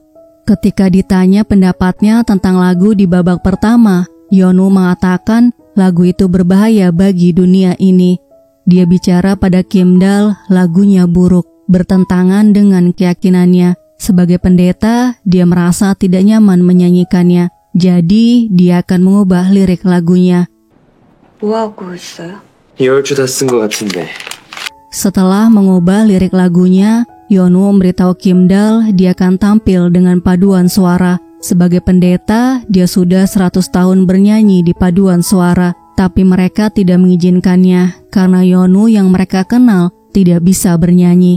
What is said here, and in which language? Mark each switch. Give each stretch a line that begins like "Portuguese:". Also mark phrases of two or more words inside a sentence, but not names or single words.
Indonesian: Ketika ditanya pendapatnya tentang lagu di babak pertama, Yeonwoo mengatakan lagu itu berbahaya bagi dunia ini. Dia bicara pada Kim Dal, lagunya buruk, bertentangan dengan keyakinannya. Sebagai pendeta, dia merasa tidak nyaman menyanyikannya. Jadi, dia akan mengubah lirik lagunya.
Korean: 뭐하고 있어요? 2주 다 쓴 것 같은데.
Indonesian: Setelah mengubah lirik lagunya, Yeonwoo memberitahu Kim Dal dia akan tampil dengan paduan suara. Sebagai pendeta, dia sudah 100 tahun bernyanyi di paduan suara, tapi mereka tidak mengizinkannya karena Yeonwoo yang mereka kenal tidak bisa bernyanyi.